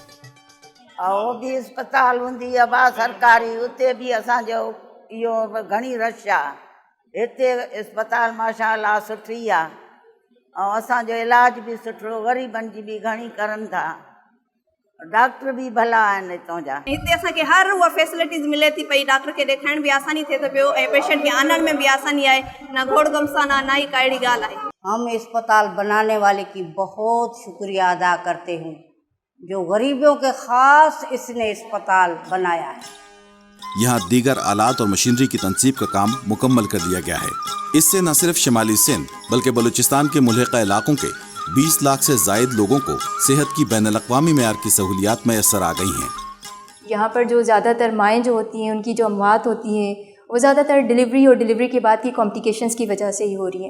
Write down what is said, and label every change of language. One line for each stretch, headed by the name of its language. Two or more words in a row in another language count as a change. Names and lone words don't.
Sindhi: بھی اسپتال ہوندی ہے سرکاری، اتنے بھی اساں جو یہ گھنی رش ہے، اتنے اسپتال ماشاء اللہ سٹھی ہے اور اساں جو علاج بھی سٹھو، غریبن جی بھی گھنی کرن تھا، ڈاکٹر بھی بھلا آहिनि हितां जा। हिते असांखे हर उहा फैसिलिटीज़ मिले थी पई, डॉक्टर खे ॾेखाइण बि आसानी थिए थो पियो ऐं पेशेंट खे आणण में भी आसानी आहे, न घोड़ गमसान आहे, ना ही का अहिड़ी ॻाल्हि आहे।
Urdu: ہم اسپتال بنانے والے کی بہت شکریہ ادا کرتے ہیں، جو غریبوں کے خاص اس نے اسپتال بنایا ہے. یہاں دیگر آلات اور مشینری کی تنصیب کا کام مکمل کر دیا گیا ہے۔ اس سے نہ صرف شمالی سندھ بلکہ بلوچستان کے ملحقہ علاقوں کے 20 لاکھ سے زائد لوگوں کو صحت کی بین الاقوامی معیار کی سہولیات میسر آ گئی ہیں۔ یہاں پر جو زیادہ تر مائیں جو ہوتی ہیں، ان کی جو اموات ہوتی ہیں، وہ زیادہ تر ڈلیوری اور ڈلیوری کے بعد کی کمپلیکیشنز کی وجہ سے ہی ہو رہی ہیں۔